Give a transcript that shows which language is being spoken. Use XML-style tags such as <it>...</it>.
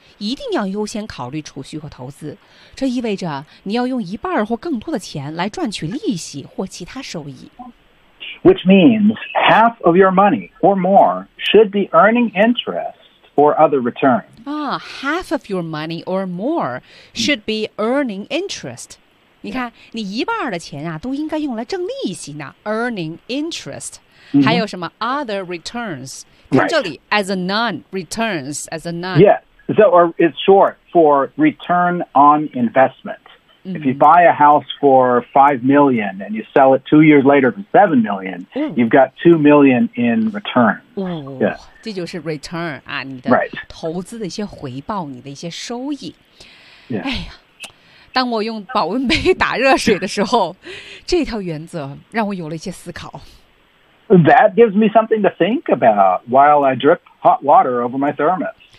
<zh>一定要优先考虑储蓄和投资。这意味着你要用一半或更多的钱来赚取利息或其他收益。</zh> <en>Which means half of your money or more should be earning interest or other return. Ah, half of your money or more should be earning interest.</en> <zh>你看你一半的钱啊都应该用来挣利息呢</zh> <en>earning interest.、 Mm-hmm.</en> <zh>还有什么</zh> <en>other returns.</en> <zh>听</zh> <en>这里 as a none, returns as a none. Yeah, so or it's short for return on investment. If you buy a house for $5 million and you sell it 2 years later for $7 million,、you've got $2 million in return.、</en> <zh>Yeah. 这就是 return 啊，你的投资的一些回报，你的一些收益。</zh> <en>Yeah.</en> <zh>哎呀，当我用保温杯打热水的时候，这条原则让我有了一些思考。</zh> <en>That gives me something to think about while I drip hot water over my thermos.</en>